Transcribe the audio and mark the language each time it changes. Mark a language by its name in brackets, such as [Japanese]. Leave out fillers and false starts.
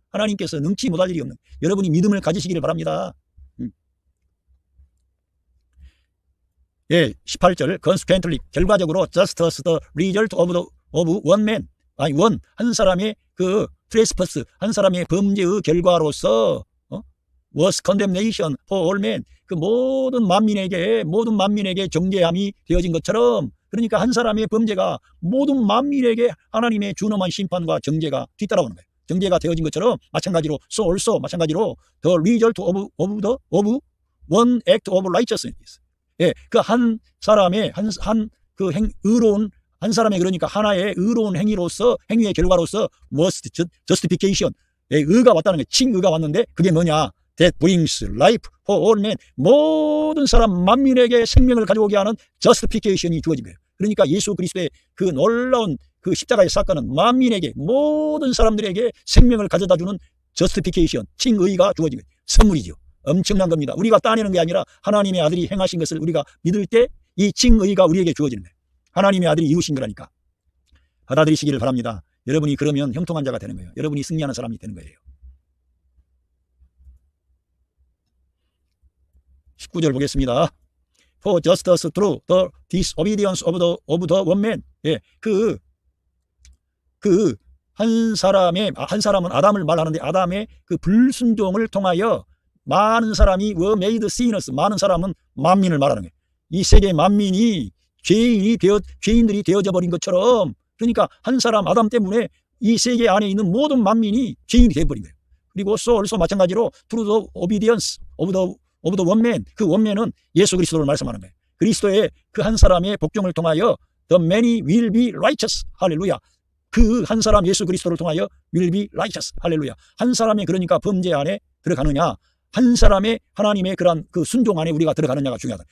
[Korean] 하나님께서 능치 못할 일이 없는, 여러분이 믿음을 가지시기를 바랍니다. 예, 18절 [English] consequently, [Korean] 결과적으로 [English] just as the result of one man, [Korean] 아니 한 사람의 그 트레스퍼스, 한 사람의 범죄의 결과로서 [English] was condemnation for all men. [Korean] 그 모든 만민에게 정죄함이 되어진 것처럼, 그러니까 한 사람의 범죄가 모든 만민에게 하나님의 준엄한 심판과 정죄가 뒤따라오는 거예요. 정죄가 되어진 것처럼 마찬가지로 [English] so also [Korean] 마찬가지로 [English] the result of one act of righteousness. [Korean] 예, 그 한 사람의 의로운 한 사람의, 그러니까 하나의 의로운 행위의 결과로서 [English] was justification. [Korean] 예, 의가 왔다는 거예요. 칭의가 왔는데 그게 뭐냐? [English] That brings life for all men. [Korean] 모든 사람 만민에게 생명을 가져오게 하는 justification이 주어진 거예요. 그러니까 예수 그리스도의 그 놀라운 그 십자가의 사건은 만민에게, 모든 사람들에게 생명을 가져다주는 justification, 칭의가 주어진 거예요. 선물이죠. 엄청난 겁니다. 우리가 따내는 게 아니라 하나님의 아들이 행하신 것을 우리가 믿을 때 이 칭의가 우리에게 주어지는 거예요. 하나님의 아들이 이루신 거라니까 받아들이시기를 바랍니다. 여러분이 그러면 형통한 자가 되는 거예요. 여러분이 승리하는 사람이 되는 거예요. 19절 보겠습니다. [English] For just as through the disobedience of the one man. [Korean] 예, 한 사람은 아담을 말하는데, 아담의 그 불순종을 통하여 많은 사람이 [English] were made sinners. [Korean] 많은 사람은 만민을 말하는 거예요. 이 세계 만민이 죄인들이 되어져 버린 것처럼, 그러니까 한 사람 아담 때문에 이 세계 안에 있는 모든 만민이 죄인이 되어버린 거예요. 그리고 [English] so also [Korean] 마찬가지로 [English] through the obedience of the one man. [Korean] 그 원맨은 예수 그리스도를 말씀하는 거예요. 그리스도의 그 한 사람의 복종을 통하여 [English] the many will be righteous. [Korean] 할렐루야. 그 한 사람 예수 그리스도를 통하여 [English] will be righteous. [Korean] 할렐루야. 한 사람의, 그러니까 범죄 안에 들어가느냐, 한 사람의 하나님의 그런 그 순종 안에 우리가 들어가느냐가 중요하다.